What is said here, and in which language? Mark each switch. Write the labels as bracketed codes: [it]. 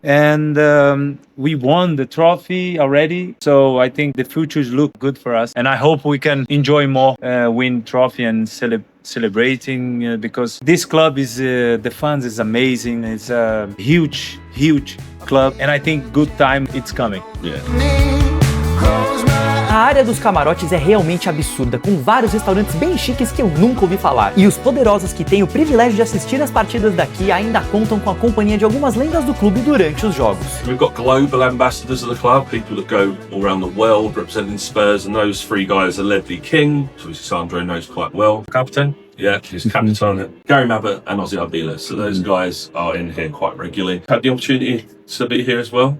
[en] And we won the trophy already, so I think the futures look good for us. And I hope we can enjoy more, win trophy and celebrating because this club is, the fans is amazing. It's a huge club, and I think good time it's coming. [pt] A área dos camarotes é realmente absurda, com vários restaurantes bem chiques que eu nunca ouvi falar. E os poderosos que têm o privilégio de assistir as partidas daqui ainda contam com a companhia de algumas lendas do clube durante os jogos. [en] We've got global ambassadors of the club, people that go all around the world representing Spurs, and those three guys are Ledley King, who Sandro knows quite well. Captain. Yeah, he's captain. Gary Mabbott and Ozzy Arbila. So those guys are in here quite regularly. Had the opportunity to be here as well?